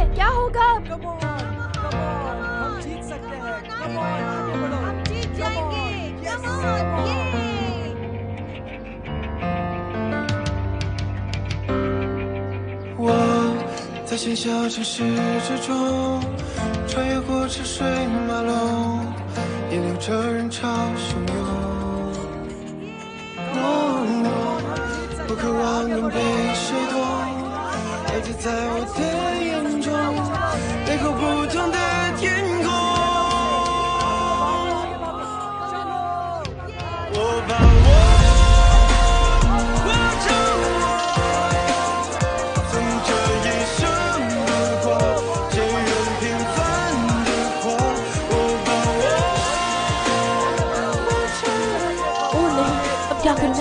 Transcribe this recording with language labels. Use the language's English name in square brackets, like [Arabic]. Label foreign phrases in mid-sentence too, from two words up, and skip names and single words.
[Hindi] क्या होगा? हम जीत सकते हैं। आगे बढ़ो। हम जीत जाएंगे। [Chinese] 我在喧嚣城市之中，穿越过车水马龙，也流着人潮汹涌。我渴望能被谁懂，了解在我的眼中，背后不同的天空。我把我 [Hindi] क्या करना है?